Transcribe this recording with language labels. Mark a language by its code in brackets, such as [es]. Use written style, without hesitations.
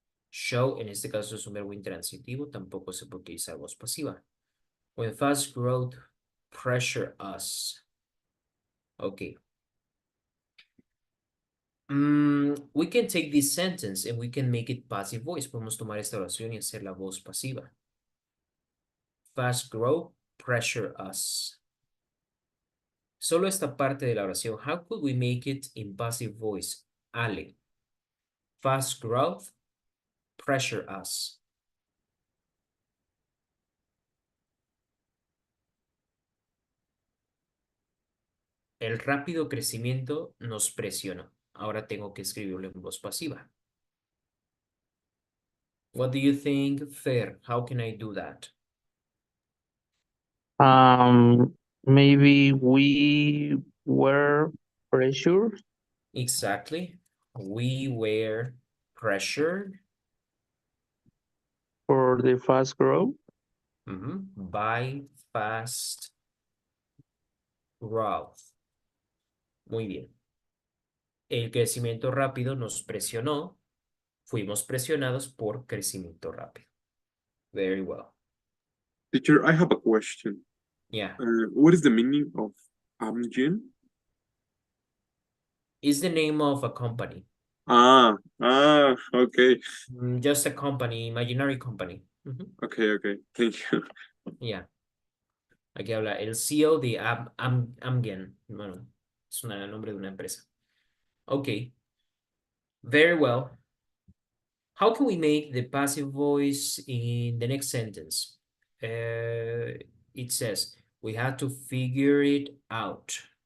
[es] Show, en este caso es un verbo intransitivo, tampoco se puede utilizar voz pasiva. [en] When fast growth pressure us. Ok. We can take this sentence and we can make it passive voice. [es] Podemos tomar esta oración y hacer la voz pasiva. [en] Fast growth pressure us. [es] Solo esta parte de la oración. [en] How could we make it in passive voice? Ale. Fast growth pressure us. [es] El rápido crecimiento nos presionó. Ahora tengo que escribirlo en voz pasiva. [en] What do you think, Fer? How can I do that? Maybe we were pressured. Exactly. We were pressured For the fast growth. by fast growth. [es] Muy bien. El crecimiento rápido nos presionó. Fuimos presionados por crecimiento rápido. [en] Very well. Teacher, I have a question. Yeah. What is the meaning of Amgen? It's the name of a company. Okay. Just a company, imaginary company. Okay, thank you. Yeah. [es] Aquí habla el CEO de Amgen. Bueno, es el nombre de una empresa. [en] Okay. Very well. How can we make the passive voice in the next sentence? It says, we had to figure it out.